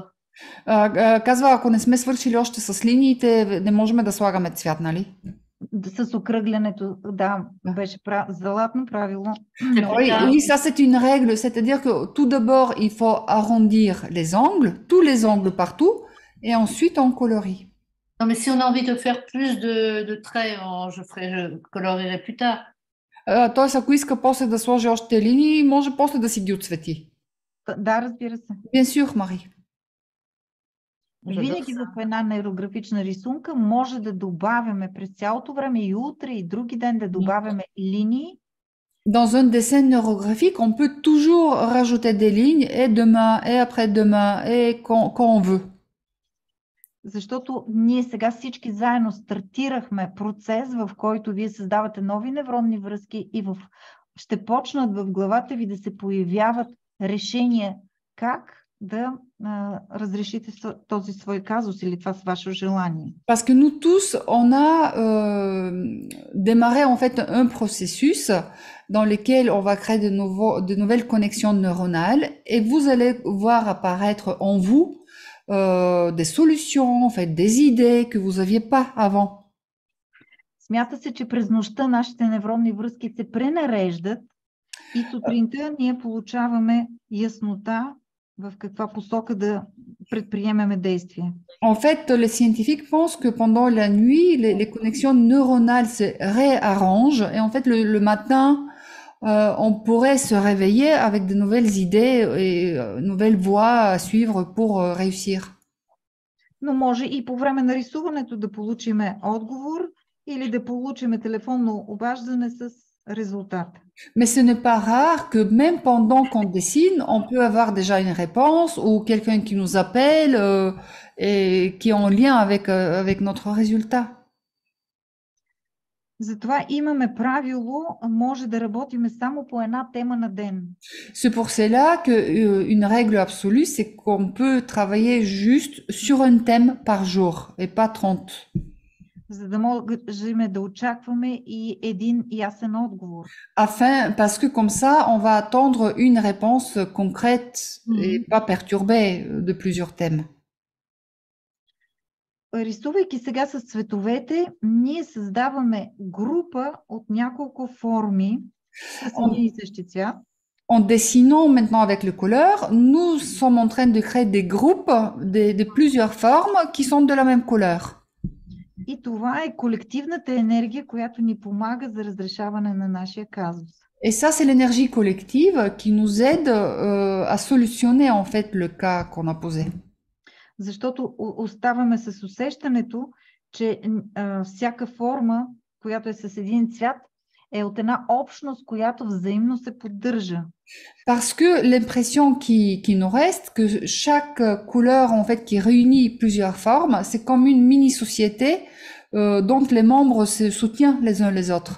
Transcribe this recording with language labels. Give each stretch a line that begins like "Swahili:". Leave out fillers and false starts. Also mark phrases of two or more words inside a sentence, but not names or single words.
Bulgarian: Казва, ако не сме свършили още с линиите, не можем да слагаме цвят, нали? с окръглянето, да, беше златно правило.
French: Oui, oui, ça c'est une règle, c'est-à-dire que tout d'abord il faut arrondir les angles, tous les angles partout, et ensuite on colorie. Non, mais si on a envie de faire plus de traits, je colorierai plus tard.
Bulgarian: Т.е. ако иска после да сложи още линии, може после да си ги отцвети. Да, разбира се.
French: Bien sûr, Marie.
Bulgarian: Винаги в една нейрографична рисунка може да добавяме през цялото време и утре и други ден да добавяме линии.
French: Dans un dessin neurographique, on peut toujours rajouter des lignes et demain, et après-demain, et quand on veut.
Bulgarian: Защото ние сега всички заедно стартирахме процес, в който вие създавате нови невронни връзки и ще почнат в главата ви да се появяват решения как да разрешите този свой казус или това с ваше желание.
French: Parce que nous tous, on a démarré en fait un processus dans lequel on va créer de nouvelles connexions neuronales et vous allez voir apparaître en vous des solutions, en fait, des idées que vous aviez pas avant.
Bulgarian: Смята се, че през нощта нашите невронни връзки се пренареждат и сутринта ние получаваме яснота в каква посока да предприемеме действия.
French: En fait, les scientifiques pensent que pendant la nuit, les connexions neuronales se réarrangent et en fait, le matin, on pourrait se réveiller avec de nouvelles idées et nouvelles voies à suivre pour réussir.
Bulgarian: Но може и по време на рисуването да получиме отговор или да получиме телефонно обаждане с резултат.
French: Mais ce n'est pas rare que même pendant qu'on dessine, on peut avoir déjà une réponse ou quelqu'un qui nous appelle et qui est en lien avec notre résultat.
Bulgarian: Затова имаме правило, може да работиме само по една тема на ден.
French: C'est pour cela qu'une règle absolue, c'est qu'on peut travailler juste sur un thème par jour et pas 30.
Bulgarian: За да можем да очакваме и един ясен отговор.
French: Parce que comme ça, on va attendre une réponse concrète et pas perturbée de plusieurs thèmes.
Bulgarian: Рисувайки сега с цветовете, ние създаваме група от няколко форми с един и същи цвят.
French: En dessinant maintenant avec le couleur, nous sommes en train de créer des groupes de plusieurs formes qui sont de la même couleur.
Bulgarian: И това е колективната енергия, която ни помага за разрешаване на нашия казус.
French: Et ça, c'est l'énergie collective qui nous aide à solutionner en fait le cas qu'on a posé.
Bulgarian: Защото оставаме с усещането, че всяка форма, която е с един цвят, е от една общност, която взаимно се поддържа.
French: Parce que l'impression qui nous reste, que chaque couleur en fait qui réunit plusieurs formes, c'est comme une mini-société dont les membres se soutiennent les uns les autres.